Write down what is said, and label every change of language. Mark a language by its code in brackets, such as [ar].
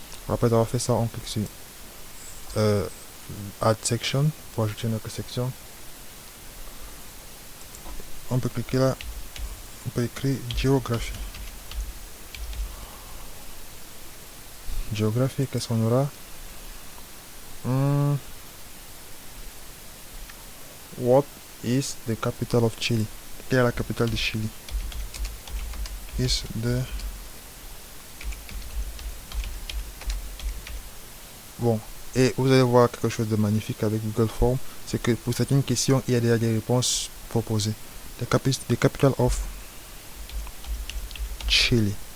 [fr] Après avoir fait ça, on clique sur Add Section pour ajouter notre section. On peut cliquer là, on peut écrire géographie. Géographie, qu'est-ce qu'on aura? [en] What is the capital of Chile? [fr] Quelle est la capitale de Chili? Bon, et vous allez voir quelque chose de magnifique avec Google Form, c'est que pour certaines questions, il y a déjà des réponses proposées. [en] The capital of Chile.